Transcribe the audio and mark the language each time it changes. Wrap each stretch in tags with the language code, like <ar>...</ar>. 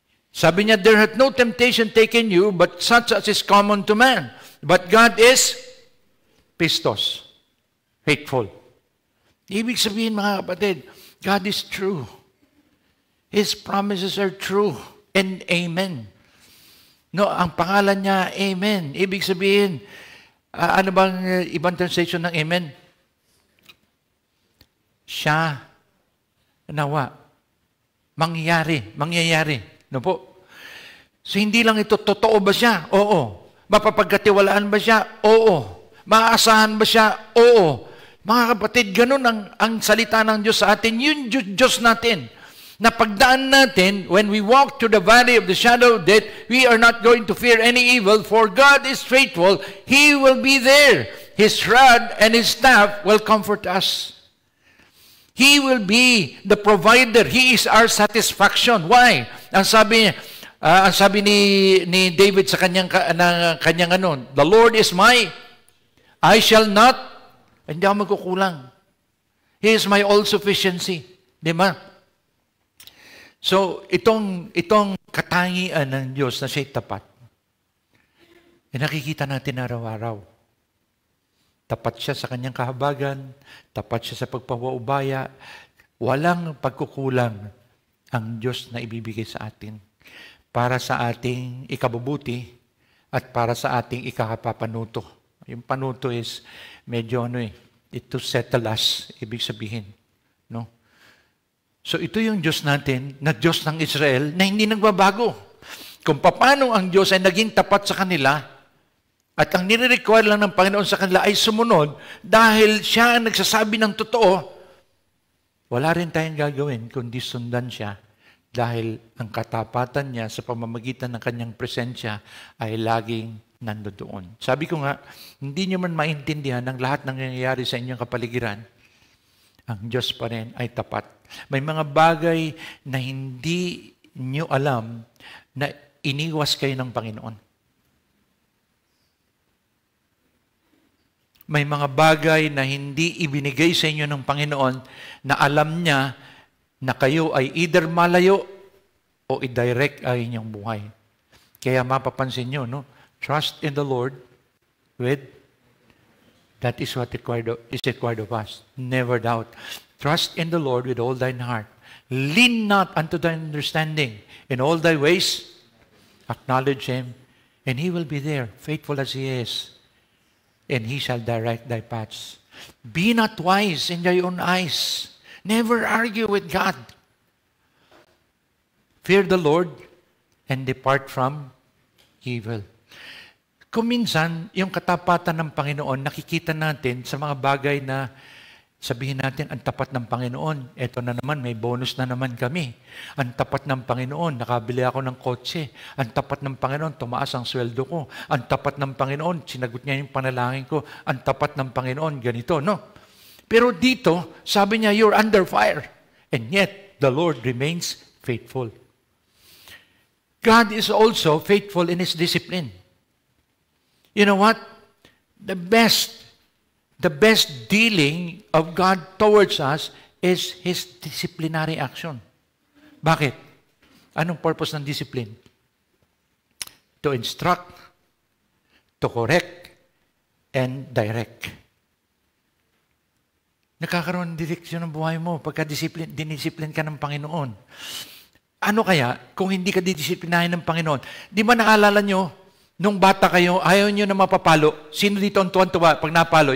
<tl>Sabi niya,</tl> <en>there hath no temptation taken you, but such as is common to man. But God is pistos, faithful.</en> <tl>Ibig sabihin, mga kapatid,</tl> <en>God is true. His promises are true and amen.</en> <tl>No, ang pangalan niya, amen. Ibig sabihin, ano bang ibang translation ng amen? Siya, nawa, mangyayari. No po? So, hindi lang ito, totoo ba siya? Oo. Mapapagkatiwalaan ba siya? Oo. Maaasahan ba siya? Oo. Mga kapatid, ganun ang salita ng Diyos sa atin. Yun Diyos natin. Na pagdaan natin,</tl> <en>when we walk through the valley of the shadow of death, we are not going to fear any evil, for God is faithful. He will be there. His rod and His staff will comfort us. He will be the provider. He is our satisfaction. Why?</en> <tl>Ang sabi ni David sa kanyang</tl> <en>the Lord is my, I shall not,</en> <tl>hindi ako magkukulang.</tl> <en>He is my all-sufficiency.</en> <tl>Di ba? So, itong katangian ng Diyos na siya'y tapat, nakikita natin araw-araw. Tapat siya sa kanyang kahabagan, tapat siya sa pagpapaubaya, walang pagkukulang ang Diyos na ibibigay sa atin para sa ating ikabubuti at para sa ating ikakapapanuto. Yung panuto is medyo</tl> <en>to settle us,</en> <tl>ibig sabihin. No? So ito yung Diyos natin, na Diyos ng Israel, na hindi nagbabago. Kung paano ang Diyos ay naging tapat sa kanila, at ang nire-require lang ng Panginoon sa kanila ay sumunod, dahil siya ang nagsasabi ng totoo, wala rin tayong gagawin kundi sundan siya, dahil ang katapatan niya sa pamamagitan ng kanyang presensya ay laging nandoon. Sabi ko nga, hindi niyo man maintindihan ang lahat ng nangyayari sa inyong kapaligiran, ang Diyos pa rin ay tapat. May mga bagay na hindi nyo alam na iniwas kayo ng Panginoon. May mga bagay na hindi ibinigay sa inyo ng Panginoon na alam niya na kayo ay either malayo o i-direct ay inyong buhay. Kaya mapapansin nyo, no?</tl> <en>Trust in the Lord with that is what is required of us. Never doubt. Trust in the Lord with all thine heart. Lean not unto thine understanding. In all thy ways, acknowledge Him, and He will be there, faithful as He is, and He shall direct thy paths. Be not wise in thy own eyes. Never argue with God. Fear the Lord, and depart from evil.</en> <tl>Kung minsan, yung katapatan ng Panginoon, nakikita natin sa mga bagay na sabihin natin, ang tapat ng Panginoon. Ito na naman, may bonus na naman kami. Ang tapat ng Panginoon, nakabili ako ng kotse. Ang tapat ng Panginoon, tumaas ang sweldo ko. Ang tapat ng Panginoon, sinagot niya yung panalangin ko. Ang tapat ng Panginoon, ganito, no? Pero dito, sabi niya,</tl> <en>you're under fire. And yet, the Lord remains faithful. God is also faithful in His discipline. You know what? The best dealing of God towards us is His disciplinary action.</en> <tl>Bakit?</tl> <en>Anong purpose ng discipline? To instruct, to correct, and direct.</en> <tl>Nakakaroon ng direksyon ng buhay mo pagka dinisiplin ka ng Panginoon. Ano kaya kung hindi ka didisiplinahin ng Panginoon? Di ba naalala nyo, nung bata kayo, ayaw nyo na mapapalo. Sino dito ang tuwan-tuwa pag napalo?</tl>